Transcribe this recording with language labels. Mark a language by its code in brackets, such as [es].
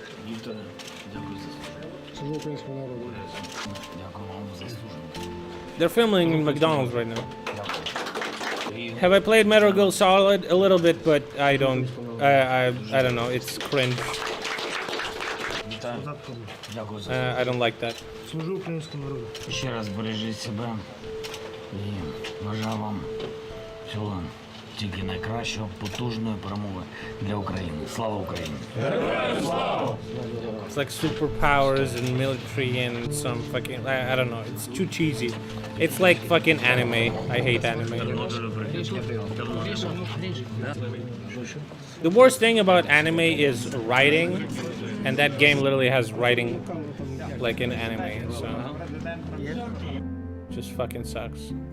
[uk] Вікторе, дякую за службу. Служу українському народу. Дякую вам за службу. [en] They're filming in McDonald's right now. [uk] Дякую. [en] Have I played Metal Gear Solid a little bit, but I don't. I don't know. It's cringe. [uk] Вітаю. Дякую за [en] I don't like that. [uk] Служу українському народу. Ще раз бережіть себе і бажаю вам всього тільки найкращого, потужної перемоги для України. Слава Україні! [en] It's like superpowers and military and some fucking. I don't know. It's too cheesy. It's like fucking anime. I hate anime. The worst thing about anime is writing, and that game literally has writing like in anime, so just fucking sucks.